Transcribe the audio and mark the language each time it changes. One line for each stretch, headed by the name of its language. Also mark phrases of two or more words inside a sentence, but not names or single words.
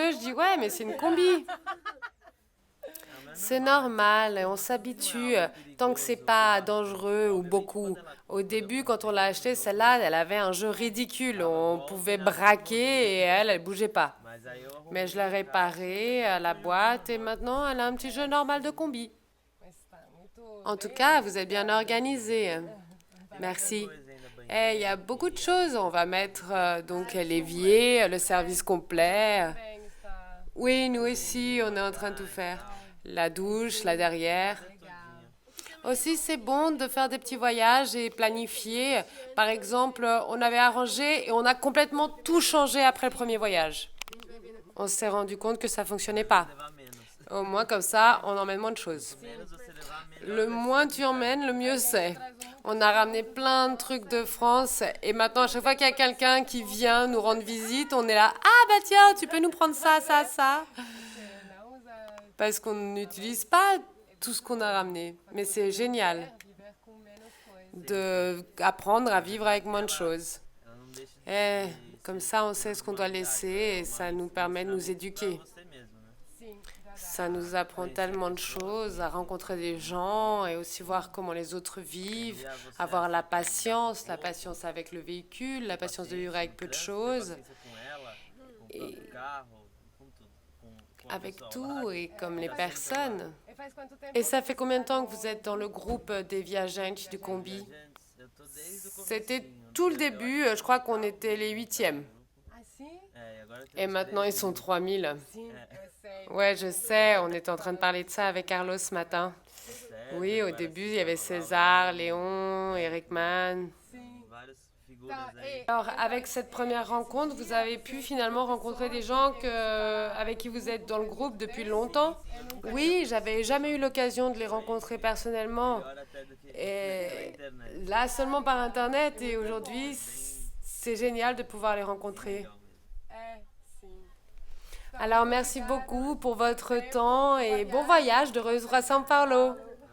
French: Je dis ouais, mais c'est une combi. C'est normal, on s'habitue tant que c'est pas dangereux ou beaucoup. Au début, quand on l'a acheté, celle-là, elle avait un jeu ridicule. On pouvait braquer et elle bougeait pas. Mais je l'ai réparée à la boîte et maintenant, elle a un petit jeu normal de combi.
Portuguese: Mas tá muito.
French: En tout cas, vous êtes bien organisé. Merci. Et il y a beaucoup de choses. On va mettre donc l'évier, le service complet.
Portuguese: Bem, está
French: Oui, nous aussi, on est en train de tout faire. La douche, la derrière.
Portuguese: legal.
French: Aussi, c'est bon de faire des petits voyages et planifier. Par exemple, on avait arrangé et on a complètement tout changé après le premier voyage. On s'est rendu compte que ça fonctionnait pas. Au moins, comme ça, on emmène moins de choses. Le moins tu emmènes, le mieux c'est. On a ramené plein de trucs de France et maintenant, à chaque fois qu'il y a quelqu'un qui vient nous rendre visite, on est là. Ah bah tiens, tu peux nous prendre ça, ça, ça.
Portuguese: Não usa.
French: Parce qu'on n'utilise pas tout ce qu'on a ramené. Mais c'est génial
Portuguese: Viver com menos coisas.
French: d'apprendre à vivre avec moins de choses. Et comme ça, on sait ce qu'on doit laisser et ça nous permet de nous éduquer.
Portuguese: Sim,
French: Ça nous apprend tellement de choses, à rencontrer des gens et aussi voir comment les autres vivent, avoir la patience avec le véhicule, la patience de vivre avec peu de choses, et avec tout et comme les personnes.
Portuguese: E faz quanto tempo?
French: Et ça fait combien de temps que vous êtes dans le groupe des viajantes du combi? C'était tout le début, je crois qu'on était les 8e.
Portuguese: Assim?
French: Et maintenant, ils sont 3000.
Portuguese: Sim, eu sei.
French: Ouais, je sais, on était en train de parler de ça avec Carlos ce matin. Oui, au début, il y avait César, Léon, Eric Mann.
Portuguese: Sim. figuras aí.
French: Alors, avec cette première rencontre, vous avez pu finalement rencontrer des gens avec qui vous êtes dans le groupe depuis longtemps? Oui, j'avais jamais eu l'occasion de les rencontrer personnellement.
Portuguese: Melhor até do que
French: Et
Portuguese: pela internet.
French: là, seulement par Internet. Et aujourd'hui, c'est génial de pouvoir les rencontrer.
Portuguese: É, sim.
French: Alors, merci beaucoup pour votre temps et bon voyage de retour à São Paulo.